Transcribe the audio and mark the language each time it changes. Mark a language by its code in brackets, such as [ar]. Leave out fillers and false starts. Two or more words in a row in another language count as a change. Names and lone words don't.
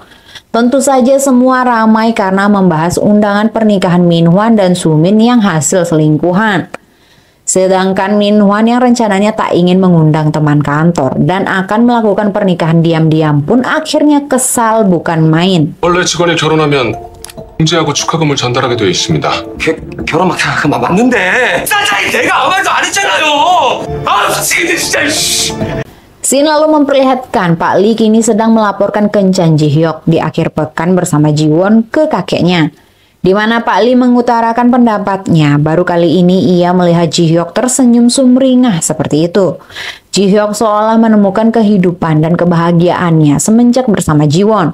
[id] Tentu saja semua ramai karena membahas undangan pernikahan Minhwan dan Sumin yang hasil selingkuhan. Sedangkan Minhwan yang rencananya tak ingin mengundang teman kantor dan akan melakukan pernikahan diam-diam pun akhirnya kesal bukan main. [ko] 원래 직원이 결혼하면 공제하고 축하금을 전달하게 되어 있습니다. 결혼 맞는데 사장이 내가 아무 말도 안 했잖아요. 아 미치겠네 진짜. [id] Sin lalu memperlihatkan Pak Lee kini sedang melaporkan kencan Ji-hyuk di akhir pekan bersama Jiwon ke kakeknya. Di mana Pak Lee mengutarakan pendapatnya, baru kali ini ia melihat Ji-hyuk tersenyum sumringah seperti itu. Ji-hyuk seolah menemukan kehidupan dan kebahagiaannya semenjak bersama Jiwon.